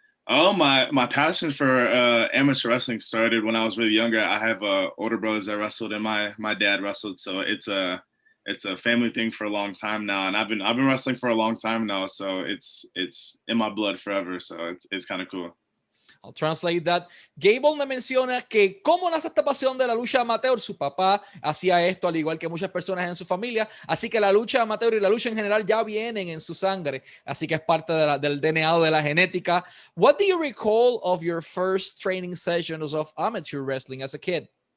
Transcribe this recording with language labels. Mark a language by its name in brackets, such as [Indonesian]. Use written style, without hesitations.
[English] Oh, my passion for amateur wrestling started when I was really younger. I have older brothers that wrestled, and my dad wrestled. So it's a family thing for a long time now, and I've been wrestling for a long time now. So it's in my blood forever. So it's kind of cool. I'll translate that. [Spanish] Gable me menciona que cómo nace esta pasión de la lucha amateur. Su papá hacía esto al igual que muchas personas en su familia, así que la lucha amateur y la lucha en general ya vienen en su sangre, así que es parte de del DNA o de la genética. [English] What do you recall of your first training sessions of amateur wrestling as a kid?